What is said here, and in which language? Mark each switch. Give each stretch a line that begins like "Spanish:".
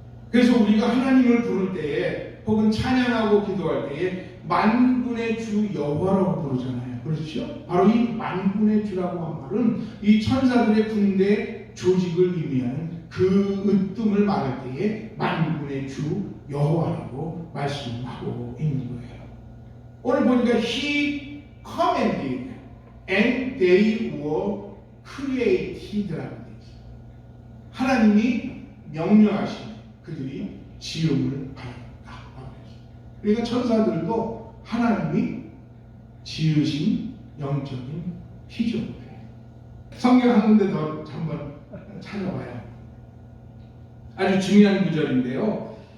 Korean: 그래서 우리가 하나님을 부를 때에 혹은 찬양하고 기도할 때에 만군의 주 여호와라고 부르잖아요. 그렇죠? 바로 이 만군의 주라고 한 말은 이 천사들의 군대 조직을 의미하는 그 으뜸을 말할 때에 만군의 주 여호와라고 말씀하고 있는 거예요. 오늘 보니까
English: He commanded and they were created라고 되어 있어요.
Korean: 하나님이 명령하시니 그들이 지음을 받았다. 그러니까 천사들도 하나님이 지으신 영적인 피조물이에요. 성경 한 군데 더 한번 찾아봐요. 아주 중요한 구절인데요.